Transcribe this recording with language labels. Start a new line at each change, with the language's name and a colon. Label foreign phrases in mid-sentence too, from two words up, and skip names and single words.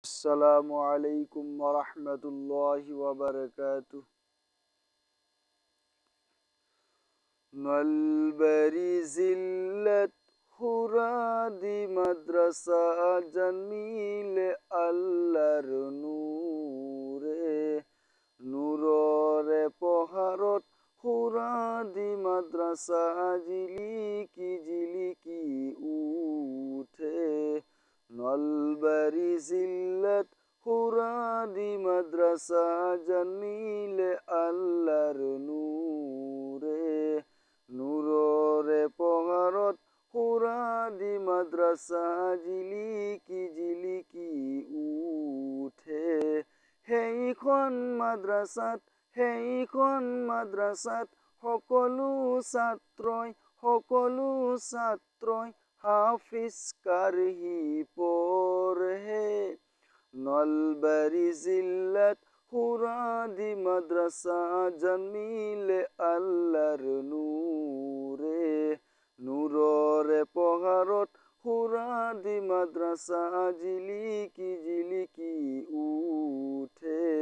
Arabic: السلام عليكم ورحمة الله وبركاته.
Assamese: নলবরি জিল্লত হুরাদি মাদ্রাসা জামিলে আল্লাহর নূরে নূররে পহারত হুরাদি মাদ্রাসা জিলিকি জিলিকি উঠে নলবরি জিল্লত হুরাদি মাদ্রাসা জামিলে আল্লাহর নূরে নূররে পহারত হুরাদি মাদ্রাসা জিলিকি জিলিকি উঠে সেইখন মাদ্রাসাত সকলো ছাত্ৰই হাফিজ কাৰহি পঢ়ে নলবাৰী জিলাত হুৰাদি মাদ্ৰাসা জামিলে আল্লাহৰ নূৰে নূৰৰে পহাৰত হুৰাদি মাদ্ৰাসা জিলিকি জিলিকি উঠে